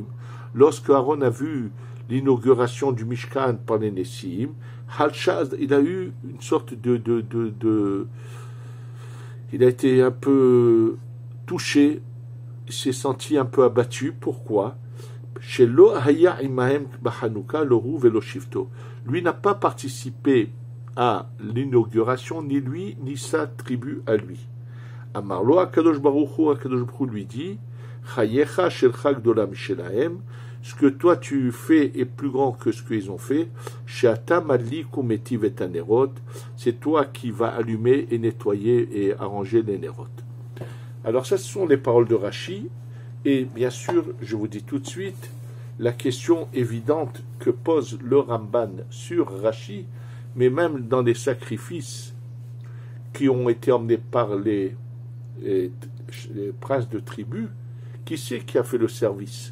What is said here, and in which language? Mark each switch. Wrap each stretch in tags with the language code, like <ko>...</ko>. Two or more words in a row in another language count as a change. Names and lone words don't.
<fr>Lorsque Aaron a vu l'inauguration du Mishkan par les Nessim, il a eu une sorte il a été un peu touché, il s'est senti un peu abattu. Pourquoi? Lui n'a pas participé à l'inauguration, ni lui, ni sa tribu à lui.</fr> <he>אמר לו הקדוש ברוך הוא lui dit, חייך שלך גדולה משלהם,</he> <fr>ce que toi tu fais est plus grand que ce qu'ils ont fait.</fr> <he>שאתה מדליק ומטיב את הנרות,</he> <fr>c'est toi qui vas allumer et nettoyer et arranger les nerot. Alors ça, ce sont les paroles de Rashi, et bien sûr, je vous dis tout de suite, la question évidente que pose le Ramban sur Rashi, mais même dans les sacrifices qui ont été emmenés par les princes de tribu, qui c'est qui a fait le service?</fr>